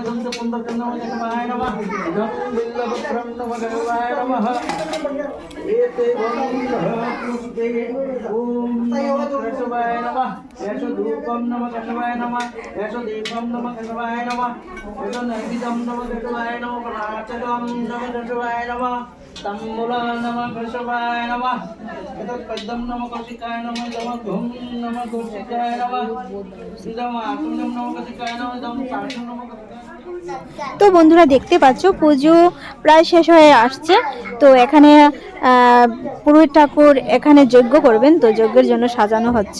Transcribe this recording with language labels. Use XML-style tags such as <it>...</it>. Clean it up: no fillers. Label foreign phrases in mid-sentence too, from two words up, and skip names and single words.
<sa>इदं च पुण्डकं नमः केशवाय नमः इदं बिल्वपत्रं नमः केशवाय नमः एते पुष्पे ॐ केशवाय नमः एष धूपं नमः केशवाय नमः एष दीपं नमः केशवाय नमः एष नैवेद्यं नमः केशवाय नमः प्राचकं नमः केशवाय नमः तम्बुला नमः केशवाय नमः एतत्पद्मं नमः कौशिकाय नमः इदमघ्नं नमः कौशिकाय नमः इदम् आत्मनं नमः कौशिकाय नमः इदं सान्नं नमः।</sa> <bn>তো বন্ধুরা, দেখতে পাচ্ছ পুজো প্রায় শেষ হয়ে আসছে। তো এখানে পুরোহিত ঠাকুর এখানে যজ্ঞ করবেন, তো যজ্ঞের জন্য সাজানো হচ্ছে।</bn>